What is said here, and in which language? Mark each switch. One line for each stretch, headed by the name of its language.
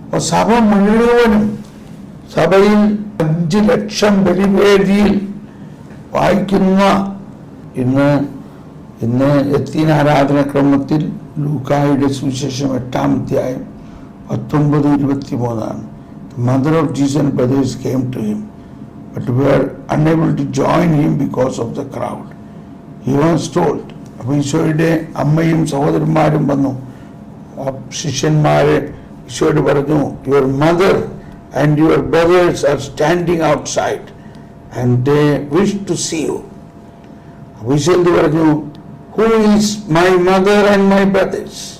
Malayalam: സഭ മുഴുവനും, സഭയിൽ 5 ലക്ഷം ബലിവേദിയിൽ വായിക്കുന്ന ഇന്ന് എത്തിയ ആരാധനക്രമത്തിൽ ലൂക്കായുടെ സുവിശേഷം 8-ാം അധ്യായം 19-23
English: The mother of Jesus and brothers came to him, but were unable to join him because of the crowd. He was told.
Malayalam: അപ്പോൾ ഈശോയുടെ അമ്മയും സഹോദരന്മാരും വന്നു. ശിഷ്യന്മാരെ ഈശോയോട് പറഞ്ഞു,
English: your mother and your brothers are standing outside and they wish to see you.
Malayalam: അപ്പോൾ ഈശോ പറഞ്ഞു,
English: who is my mother and my brothers?